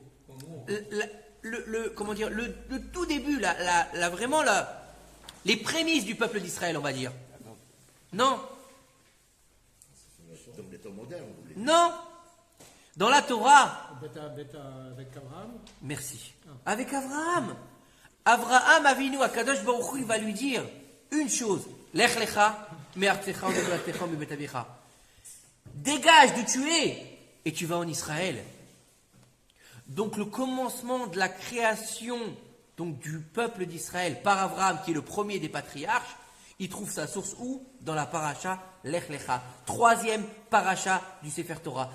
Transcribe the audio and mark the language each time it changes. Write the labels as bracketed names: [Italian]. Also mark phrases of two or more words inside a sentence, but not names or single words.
[French] Comment dire, le tout début, vraiment les prémices du peuple d'Israël, on va dire. Non. Non. Dans la Torah. Avec Abraham. Merci. Avec Abraham. Abraham Avinu, Akadosh Baruch Hu, il va lui dire une chose. [Hebrew] לך לך, מארצך וממולדתך ומבית אביך. [French] Dégage d'où tu es et tu vas en Israël. Donc le commencement de la création donc, du peuple d'Israël par Abraham, qui est le premier des patriarches, il trouve sa source où? Dans la paracha Lech Lecha, troisième paracha du Sefer Torah.